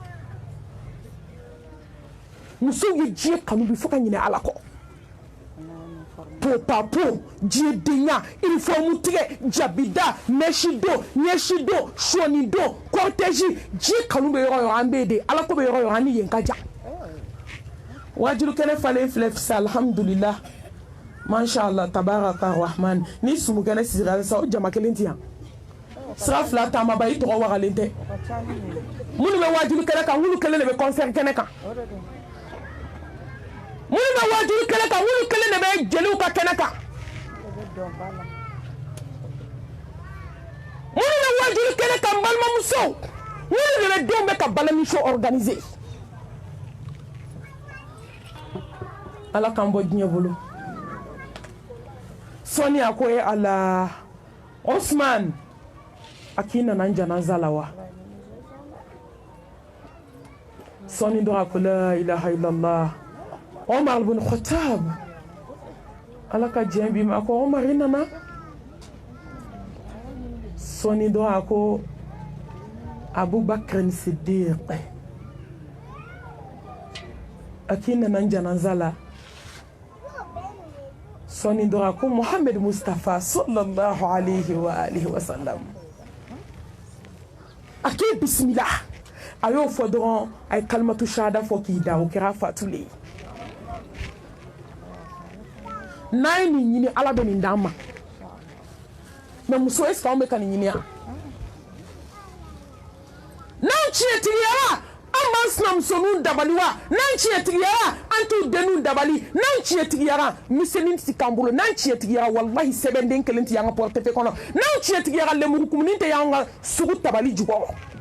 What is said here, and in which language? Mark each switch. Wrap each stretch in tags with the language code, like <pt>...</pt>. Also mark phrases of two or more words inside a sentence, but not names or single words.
<bm>musow ye diɲɛ kanu bi fo ka ɲinɛ ala kɔ po papo diɲɛ denya uniforme tigɛ jabida mèche don ɲɛsi don sɔni don cortège diɲɛ kanu bɛ yɔrɔ yɔrɔ an bɛ de ala ko bɛ yɔrɔ yɔrɔ an ni yen ka jan wajulu kɛnɛ falen filɛ fisa</bm> <ar>الحمد لله ما شاء الله تبارك رحمن</ar> <bm>ni sumu kɛnɛ sigira sa o jama kelen ti yan sira fila taama ba i tɔgɔ wagalen tɛ minnu bɛ wajulu kɛnɛ kan wulu kelen de bɛ concert kɛnɛ kan minnu bɛ wajulu kɛnɛ kan wulu kelen de bɛ jeliw ka kɛnɛ kan minnu bɛ wajulu kɛnɛ kan balimamusow minnu de bɛ denw bɛ ka balani show organiser ala k'an bɔ diɲɛ bolo sɔni a ko ala Osman a k'i nana n janaza la wa sɔni dɔ a ko</bm> <ar>لا إله إلا الله</ar> <bm>Omar ibn Khattab ala ka diɲɛ bi ma a ko Omar i nana sɔni dɔ a ko Abubakar Siddiq a k'i nana n janaza la sɔni dɔrɔn ko Muhammad Mustafa</bm> <ar>صلى الله عليه وعلى آله وسلم</ar> <bm>a k'i bisimila a y'o fɔ dɔrɔn a ye</bm> <ar>كلمة الشهادة</ar> <bm>fɔ k'i da o kɛra fatulen n'a ye nin ɲini ala bɛ nin d'an ma mɛ muso est-ce que anw bɛ ka nin ɲini yan n'anw tiɲɛtigiyara an b'an sinamusoninw dabali wa n'an tiɲɛtigiyara an t'u denninw dabali n'an tiɲɛtigiyara misɛnnin ti k'an bolo n'an tiɲɛtigiyara walahi sɛbɛnden kelen tɛ y'an ka portefeuille kɔnɔ n'an tiɲɛtigiyara lemurukumuni tɛ y'an ka sugu tabali jukɔrɔ</bm>